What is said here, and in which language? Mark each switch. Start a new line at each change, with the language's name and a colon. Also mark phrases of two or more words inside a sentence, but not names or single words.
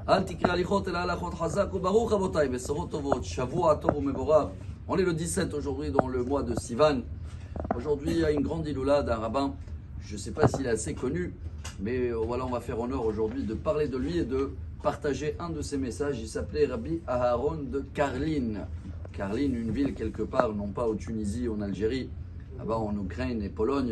Hebrew: אל תקרא הליכות אלא הלכות חזק וברוך רבותיי, בשורות טובות, שבוע טוב ומבורך.
French: On est le 17 aujourd'hui dans le mois de Sivan. Aujourd'hui, il y a une grande iloula d'un rabbin. Je ne sais pas s'il est assez connu, mais voilà, on va faire honneur aujourd'hui de parler de lui et de partager un de ses messages. Il s'appelait Rabbi Aharon de Karlin. Karlin, une ville quelque part, non pas en Tunisie, en Algérie, là-bas en Ukraine et Pologne.